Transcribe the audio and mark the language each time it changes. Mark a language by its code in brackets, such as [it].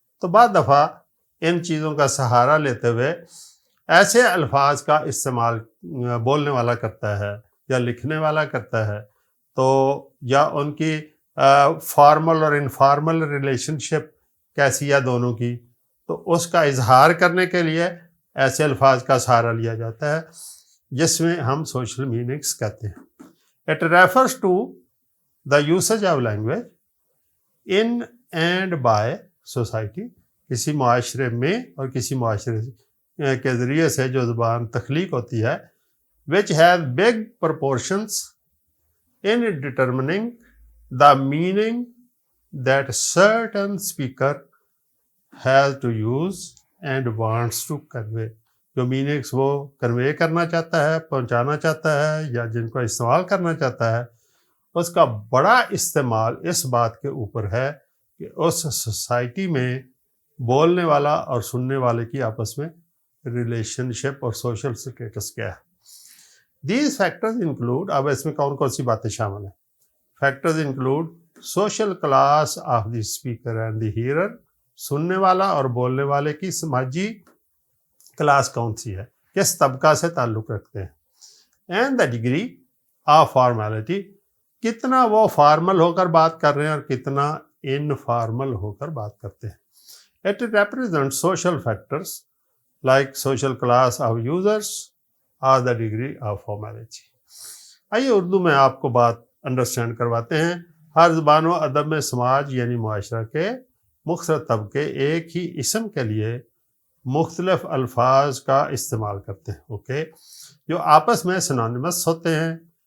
[ur] تو بعض دفعہ ان چیزوں کا سہارا لیتے ہوئے ایسے الفاظ کا استعمال بولنے والا کرتا ہے یا لکھنے والا کرتا ہے، تو یا ان کی فارمل اور انفارمل ریلیشن شپ کیسی ہے دونوں کی، تو اس کا اظہار کرنے کے لیے ایسے الفاظ کا سہارا لیا جاتا ہے جس میں ہم سوشل میننگس کہتے ہیں. [en] It refers to the usage of language in and by society. [ur] کسی معاشرے میں اور کسی معاشرے کے ذریعے سے جو زبان تخلیق ہوتی ہے، [en] which has big proportions in determining the meaning that certain speaker has to use and wants to convey. [ur] جو میننگس وہ کنوے کرنا چاہتا ہے، پہنچانا چاہتا ہے، یا جن کو استعمال کرنا چاہتا ہے، اس کا بڑا استعمال اس بات کے اوپر ہے کہ اس سوسائٹی میں بولنے والا اور سننے والے کی آپس میں ریلیشن شپ اور سوشل سٹیٹس کیا ہے. [en] these factors include, [ur] اب اس میں کون کون سی باتیں شامل ہیں. [en] Factors include social class of the speaker and the hearer. [ur] سننے والا اور بولنے والے کی سماجی کلاس کون سی ہے، کس طبقہ سے تعلق رکھتے ہیں. [en] and the degree of formality, [ur] کتنا وہ فارمل ہو کر بات کر رہے ہیں اور کتنا انفارمل ہو کر بات کرتے ہیں. [en] It represents social factors like social class of users or the degree of formality. [ur] آئیے اردو میں آپ کو بات انڈرسٹینڈ کرواتے ہیں. ہر زبان و ادب میں سماج یعنی معاشرہ کے مختلف طبقے ایک ہی اسم کے لیے مختلف الفاظ کا استعمال کرتے ہیں، اوکے، جو آپس میں سنونیمس ہوتے ہیں.